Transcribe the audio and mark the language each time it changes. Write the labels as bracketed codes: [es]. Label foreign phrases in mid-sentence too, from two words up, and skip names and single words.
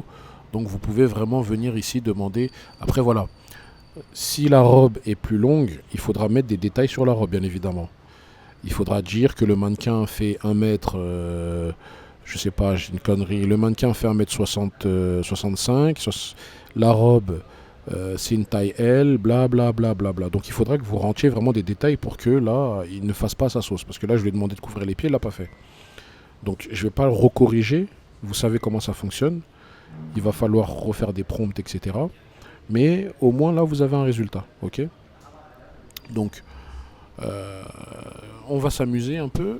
[fr] Donc vous pouvez vraiment venir ici demander. Après voilà, si la robe est plus longue, il faudra mettre des détails sur la robe, bien évidemment. Il faudra dire que le mannequin fait 1 mètre, je sais pas, j'ai une connerie, le mannequin fait 1 m 65, la robe c'est une taille L, bla bla bla bla bla. Donc il faudra que vous rentriez vraiment des détails pour que là, il ne fasse pas sa sauce. Parce que là, je lui ai demandé de couvrir les pieds, il l'a pas fait. Donc je vais pas le recorriger, vous savez comment ça fonctionne. Il va falloir refaire des prompts, etc. Mais au moins là, vous avez un résultat, ok. Donc euh, on va s'amuser un peu.